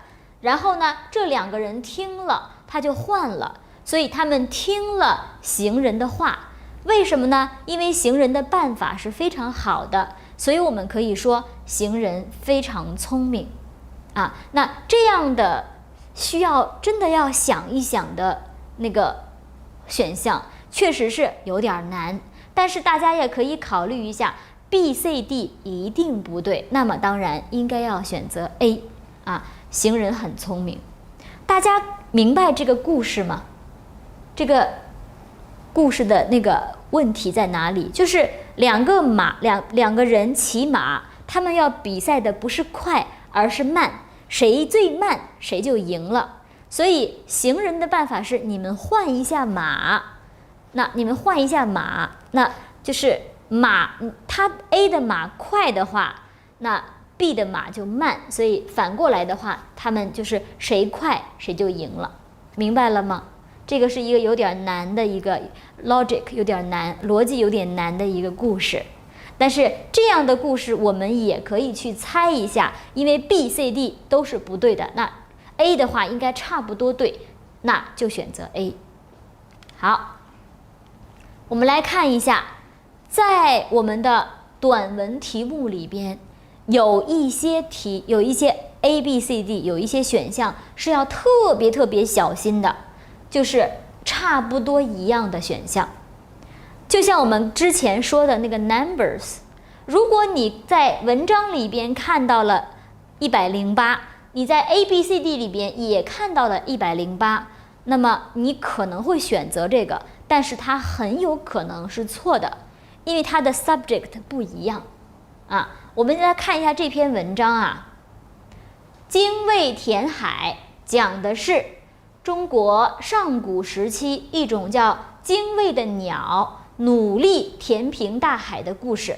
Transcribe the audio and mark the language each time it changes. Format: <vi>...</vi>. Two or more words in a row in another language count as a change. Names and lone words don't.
<zh>然后呢，這2個人聽了，他就換了，所以他們聽了行人的話。為什麼呢？因為行人的辦法是非常好的，所以我們可以說行人非常聰明。那這樣的需要真的要想一想的那個選項，確實是有點難。但是大家也可以考慮一下 B、C、D 一定不對，那麼當然應該要選擇 A。行人很聰明。大家明白這個故事嗎？這個故事的那個問題在哪裡？就是兩個人騎馬，他們要比賽的不是快，而是慢，誰最慢誰就贏了。所以行人的辦法是你們換一下馬。那你們換一下馬，那就是马，他 A 的馬快的話，那B 的馬就慢，所以反過来的话，他们就是誰快誰就贏了，明白了嗎？這個是一個有點難的一個 logic， 有點難，邏輯有點難的一個故事。但是這樣的故事我們也可以去猜一下，因為 B、C、D 都是不對的，那 A 的話應該差不多對，那就選擇 A。好，我們來看一下，在我們的短文題目裡邊。有一些 A、B、C、D 有一些選項是要特別小心的，就是差不多一樣的選項。就像我們之前說的那個 numbers， 如果你在文章裡邊看到了108，你在 A、B、C、D 裡邊也看到了108，那麼你可能會選擇這個，但是它很有可能是錯的，因為它的 subject 不一樣。我們来看一下這篇文章精衛填海講的是中國上古時期一種叫精衛的鳥努力填平大海的故事。</zh>